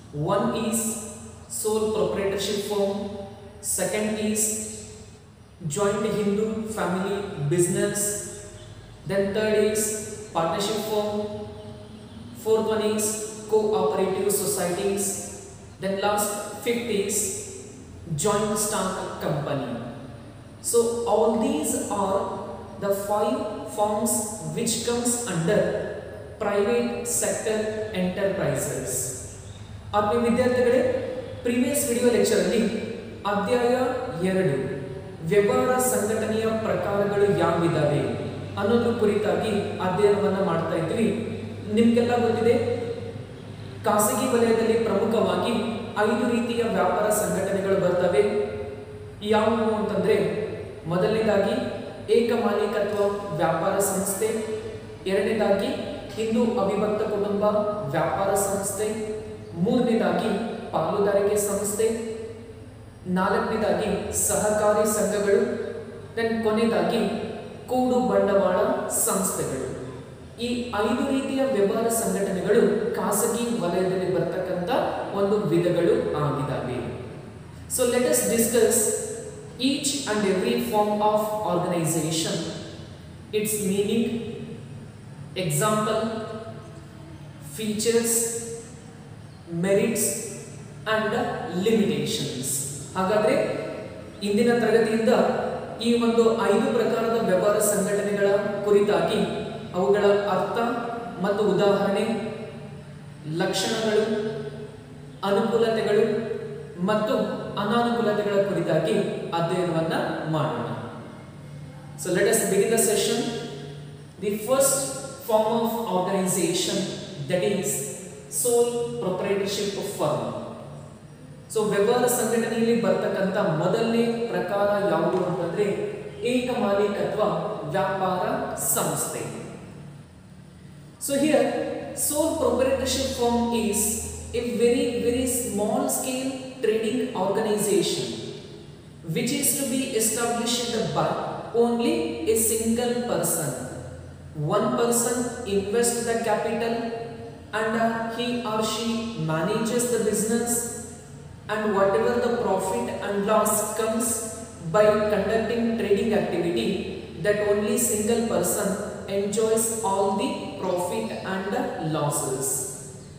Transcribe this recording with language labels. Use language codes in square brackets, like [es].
[en] One is sole proprietorship firm, second is joint Hindu family business, then third is partnership firm, fourth one is cooperative societies, then fifth is joint stock company. So all these are the 5 forms which comes under private sector enterprises. [kn] ಆತ್ಮೀಯ ವಿದ್ಯಾರ್ಥಿಗಳೇ, [en] previous video lecture [kn] ಅಲ್ಲಿ ಅಧ್ಯಾಯ 2 ವ್ಯವಹಾರ ಸಂಘಟನೆಯ ಪ್ರಕಾರಗಳು ಯಾವಿದಾವೆ ಅನ್ನೋದ್ರ ಕುರಿತಾಗಿ ಅಧ್ಯಯನವನ್ನ ಮಾಡ್ತಾ ಇದ್ವಿ. ನಿಮಗೆಲ್ಲ ಗೊತ್ತಿದೆ, ಖಾಸಗಿ ವಲಯದಲ್ಲಿ ಪ್ರಮುಖವಾಗಿ 5 ರೀತಿಯ ವ್ಯಾಪಾರ ಸಂಘಟನೆಗಳು ಬರ್ತವೆ. ಯಾವುವು ಅಂತಂದ್ರೆ, ಮೊದಲನೇದಾಗಿ ಏಕಮಾಲೀಕತ್ವ ವ್ಯಾಪಾರ ಸಂಸ್ಥೆ, ಎರಡನೇದಾಗಿ ಹಿಂದೂ ಅವಿಭಕ್ತ ಕುಟುಂಬ ವ್ಯಾಪಾರ ಸಂಸ್ಥೆ, ಮೂರನೇದಾಗಿ ಪಾಲುದಾರಿಕೆ ಸಂಸ್ಥೆ, ನಾಲ್ಕನೇದಾಗಿ ಸಹಕಾರಿ ಸಂಘಗಳು, ಕೊನೆಯದಾಗಿ ಕೂಡು ಬಂಡವಾಳ ಸಂಸ್ಥೆಗಳು. ಈ 5 ರೀತಿಯ ವ್ಯವಹಾರ ಸಂಘಟನೆಗಳು ಖಾಸಗಿ ವಲಯದಲ್ಲಿ ಬರ್ತಕ್ಕಂಥ ಒಂದು ವಿಧಗಳು ಆಗಿದ್ದಾವೆ. [en] So let us discuss each and every form of organization, its meaning, example, features, merits and limitations. [kn] ಹಾಗಾದ್ರೆ ಇಂದಿನ ತರಗತಿಯಿಂದ ಈ ಒಂದು 5 ಪ್ರಕಾರದ ವ್ಯವಹಾರ ಸಂಘಟನೆಗಳ ಕುರಿತಾಗಿ ಅವುಗಳ ಅರ್ಥ ಮತ್ತು ಉದಾಹರಣೆ, ಲಕ್ಷಣಗಳು, ಅನುಕೂಲತೆಗಳು ಮತ್ತು ಅನಾನುಕೂಲತೆಗಳ ಕುರಿತಾಗಿ ಅಧ್ಯಯನವನ್ನ ಮಾಡೋಣ. [en] So let us begin the session. The first form of organization, that is sole proprietorship firm. [kn] So ವ್ಯವಹಾರ ಸಂಘಟನೆಯಲ್ಲಿ ಬರ್ತಕ್ಕಂಥ ಮೊದಲನೇ ಪ್ರಕಾರ ಯಾವುದು ಅಂತಂದ್ರೆ ಏಕಮಾಲೀಕತ್ವ ವ್ಯಾಪಾರ ಸಂಸ್ಥೆ. [en] So here sole proprietorship firm is a very small scale trading organization which is to be established by only a single person. One person invests the capital and he or she manages the business, and whatever the profit and loss comes by conducting trading activity, that only single person enjoys all the profit and losses.